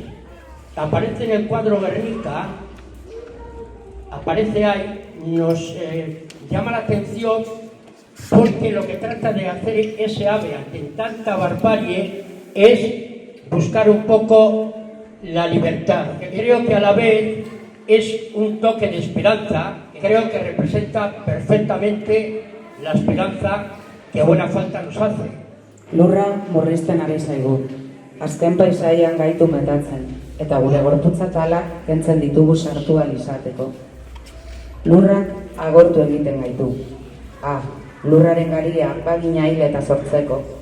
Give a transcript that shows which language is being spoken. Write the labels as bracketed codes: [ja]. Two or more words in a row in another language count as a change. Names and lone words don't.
[es] Aparece en el cuadro Guernica, aparece ahí, nos llama la atención porque lo que trata de hacer ese ave ante tanta barbarie es buscar un poco la libertad, que creo que a la vez es un toque de esperanza, que creo que representa perfectamente la esperanza que buena falta nos hace. [eu] Lurra murrizten ari zaigu. Azken paisaian gaitu metatzen, eta gure gorputzatalak kentzen ditugu sartu ahal izateko. Lurrak agortu egiten gaitu. Lurraren garia bagina hil eta sortzeko.